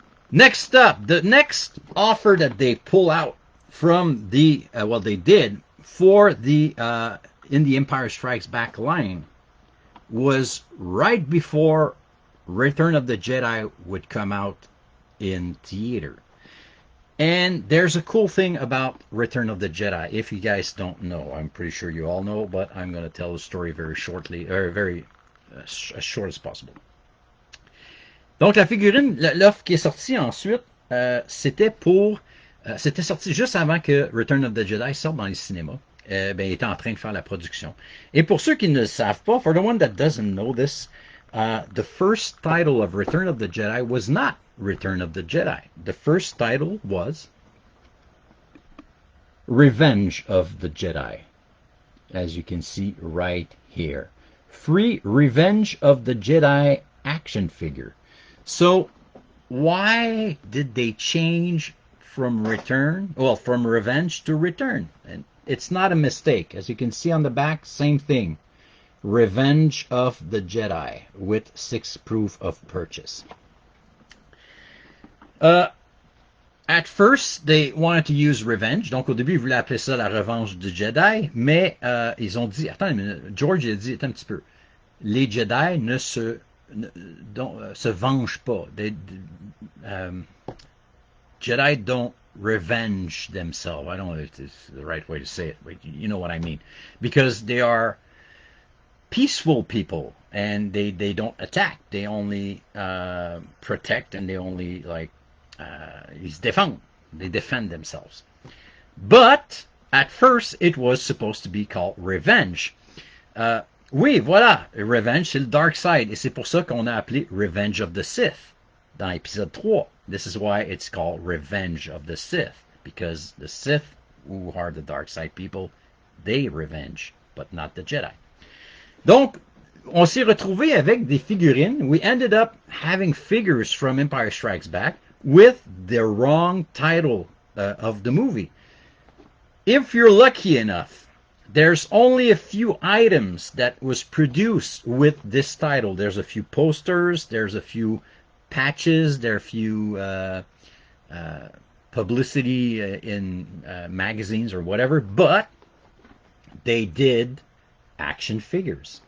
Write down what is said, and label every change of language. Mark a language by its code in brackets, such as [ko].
[en] Next up, the next offer that they pull out from the, well, they did for the, in the Empire Strikes Back line was right before Return of the Jedi would come out in theater. And there's a cool thing about Return of the Jedi, if you guys don't know. I'm pretty sure you all know, but I'm going to tell the story very shortly, or very as short as possible. [fr] Donc, la figurine, l'offre qui est sortie ensuite, c'était pour... c'était sorti juste avant que Return of the Jedi sorte dans les cinémas. Ben, il était en train de faire la production. Et pour ceux qui ne le savent pas, [en] for the one that doesn't know this, the first title of Return of the Jedi was not Return of the Jedi. The first title was Revenge of the Jedi, as you can see right here. Free Revenge of the Jedi action figure. So, why did they change from from Revenge to Return? And it's not a mistake. As you can see on the back, same thing. Revenge of the Jedi with 6 proof of purchase. At first, they wanted to use Revenge. [fr] Donc, au début, ils voulaient appeler ça la revanche du Jedi. Mais ils ont dit, attends une minute, George a dit, attends un petit peu. Les Jedi ne se vengent pas. [en] Jedi don't revenge themselves. I don't know if it's the right way to say it, but you know what I mean. Because they are peaceful people, and they don't attack. They only protect, and they only [fr] ils se défendent. [en] They defend themselves. But at first, it was supposed to be called Revenge. [fr] Oui, voilà, Revenge, c'est le Dark Side, et c'est pour ça qu'on a appelé Revenge of the Sith dans épisode 3. [en] This is why it's called Revenge of the Sith, because the Sith, who are the Dark Side people, they revenge, but not the Jedi. [fr] Donc, on s'est retrouvé avec des figurines. [en] We ended up having figures from Empire Strikes Back with the wrong title of the movie. If you're lucky enough, there's only a few items that was produced with this title. There's a few posters, there's a few patches, there are a few publicity in magazines or whatever, but they did action figures.